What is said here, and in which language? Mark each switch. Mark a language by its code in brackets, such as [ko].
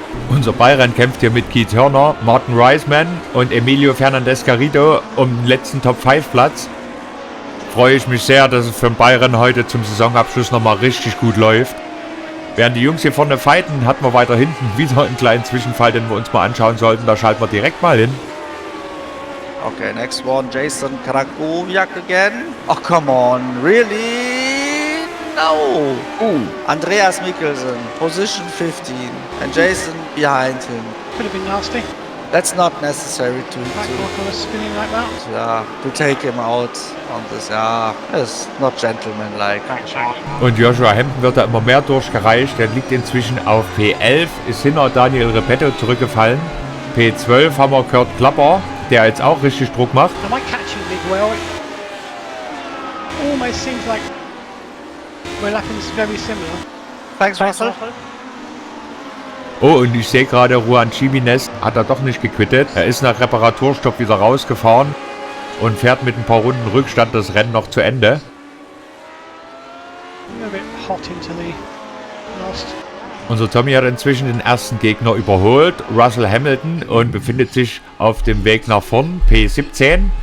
[de] Unser Byron kämpft hier mit Keith Hörner, Martin Reisman und Emilio Fernandez Garrido um den letzten Top-5-Platz. Freue ich mich sehr, dass es für den Byron heute zum Saisonabschluss nochmal richtig gut läuft. Während die Jungs hier vorne fighten, hatten wir weiter hinten wieder einen kleinen Zwischenfall, den wir uns mal anschauen sollten. Da schalten wir direkt mal hin. [en] Okay, next one, Jason Krakowiak again. Oh, come on, really? No. Andreas Mikkelsen, position 15, and Jason behind him. Could have been nasty. That's not necessary to spinning like that. to take him out on this. It's not gentlemanlike. [de] Und Joshua Hampton wird da immer mehr durchgereicht. Der liegt inzwischen auf P11, ist hinter Daniel Repetto zurückgefallen. P12 haben wir Kurt Klapper, der jetzt auch richtig Druck macht. [en] Am I catching Big Well? Almost seems like we're lapping very similar. Thanks, Russell. [de] Oh, und ich sehe gerade, Juan Jimenez hat er doch nicht gequittet. Er ist nach Reparaturstopp wieder rausgefahren und fährt mit ein paar Runden Rückstand das Rennen noch zu Ende. [en] A bit hot into the last. [de] Unser Tommy hat inzwischen den ersten Gegner überholt, Russell Hamilton, und befindet sich auf dem Weg nach vorn, P17.